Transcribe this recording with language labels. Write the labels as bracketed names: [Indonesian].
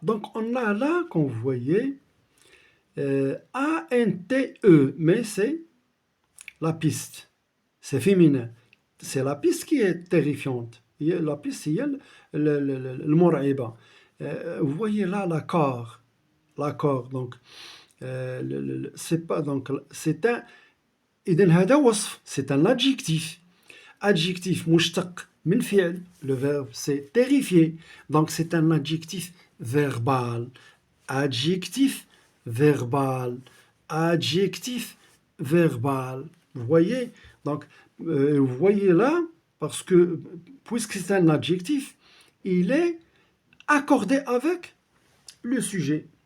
[French] Donc on a là, comme vous voyez, A-N-T-E, mais c'est la piste. C'est féminin. C'est la piste qui est terrifiante. La piste, [Arabic] هي المرعبة. [French] Vous voyez là l'accord. L'accord. Donc, c'est pas, donc, c'est un, [Arabic] إذن هذا وصف. [French] C'est un adjectif. [Arabic] Adjectif مشتق من فعل. [French] Le verbe, c'est terrifier. Donc, c'est un adjectif verbal. Adjectif verbal. Adjectif verbal. Vous voyez? Donc, vous voyez là, parce que, puisque c'est un adjectif, il est accordé avec le sujet.